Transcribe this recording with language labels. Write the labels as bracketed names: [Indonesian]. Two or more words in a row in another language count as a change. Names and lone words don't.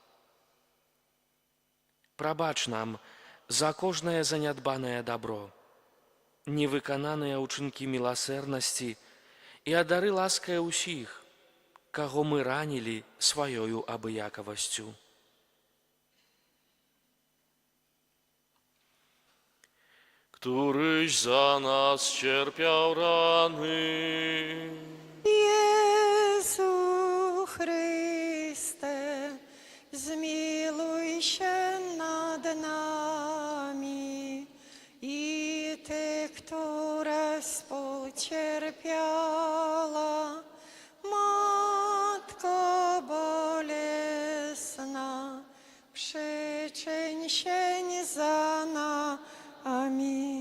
[Belarusian] Прабач нам за кожнае занядбанае дабро, невыкананыя ўчынкі міласэрнасці і адары ласкай усіх, каго мы ранілі сваёю абыякавасцю. [Polish] Któryś za nas cierpiał rany. Jezu Chryste, zmiłuj się nad nami i Ty, która współcierpiała, Matko bolesna, przyczyń się za nami.